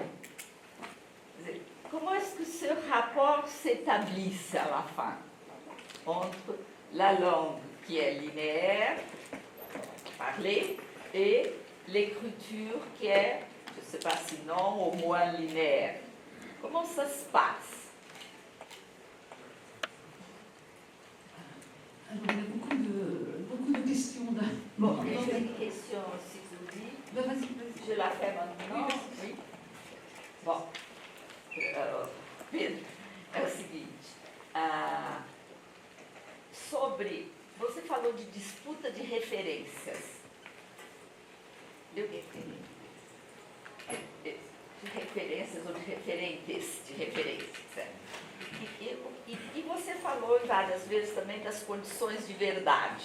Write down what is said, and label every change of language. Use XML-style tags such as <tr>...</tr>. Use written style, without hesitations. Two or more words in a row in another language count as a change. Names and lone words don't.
<fr>Comment est-ce que ce rapport s'établit à la fin entre la langue qui est linéaire, parlée, et l'écriture qui est, je ne sais pas si non, au moins linéaire? Comment ça se passe? Alors, il y a beaucoup de questions. Bon, j'ai une question, si vous dites. Vas-y. Je la fais maintenant. Oui. Bon.</fr> <pt>Pedro, é o seguinte, sobre, você falou de disputa de referências, de referências ou de referentes, de referências, e você falou várias vezes também das condições de verdade.</pt>